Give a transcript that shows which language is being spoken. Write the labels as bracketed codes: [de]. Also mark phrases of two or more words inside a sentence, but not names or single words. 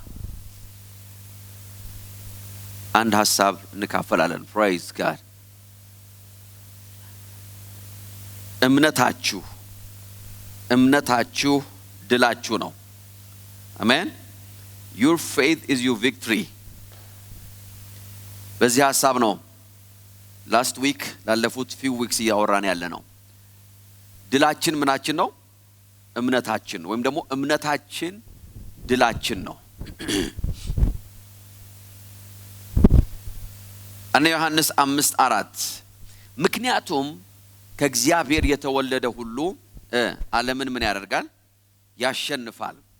[am] አንድ ሐሳብ እንካፈላለን [en] praise God [am] እምነታችሁ ድላችሁ ነው አሜን [en] your faith is your victory [am] በዚህ ሐሳብ ነው [en] last week [am] ላለፉት [en] few weeks [am] ያወራን ያለ ነው ድላችን ምናችን ነው እምነታችን ወይም ደግሞ እምነታችን ድላችን ነው አንደኛ ዮሐንስ 5:4 ምክንያቱም ከእግዚአብሔር የተወለደ ሁሉ ዓለምን ምን ያደርጋል ያሸንፋል